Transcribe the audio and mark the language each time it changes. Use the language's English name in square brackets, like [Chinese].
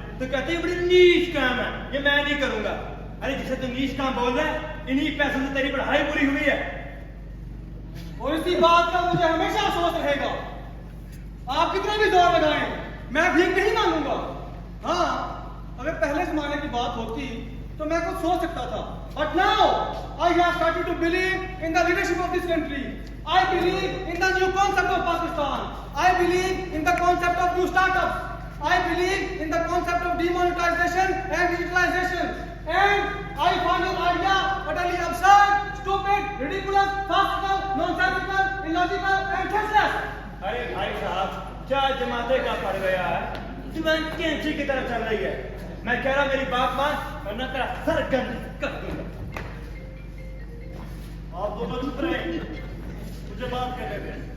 [Hindi] तो कहते हैं बड़ी नीच काम है, ये मैं नहीं करूंगा। अरे जिसे तू नीच काम बोल रहा है, इन्हीं पैसों से तेरी पढ़ाई पूरी हुई है। और इसी बात का मुझे हमेशा अफसोस रहेगा। आप कितना भी जोर लगाएं, मैं भीख नहीं मांगूंगा। हाँ, अगर पहले जमाने की बात होती तो मैं कुछ सोच सकता था। [English] But now I have started to believe in the leadership of this country. I believe in the new concept of Pakistan. I believe in the concept of new startups. I believe in the concept of demonetization and digitalization. And I find your idea utterly absurd, stupid, ridiculous, farcical, nonsensical, illogical and tasteless. [Hindi] अरे भाई साहब क्या जमाते का पड़ गया है, दिमाग कैंची की तरफ चल रही है। मैं कह रहा मेरी बात मान वरना तेरा सर गंद कर दूंगा। आप दोनों चुप रहे, मुझे बात करने दें।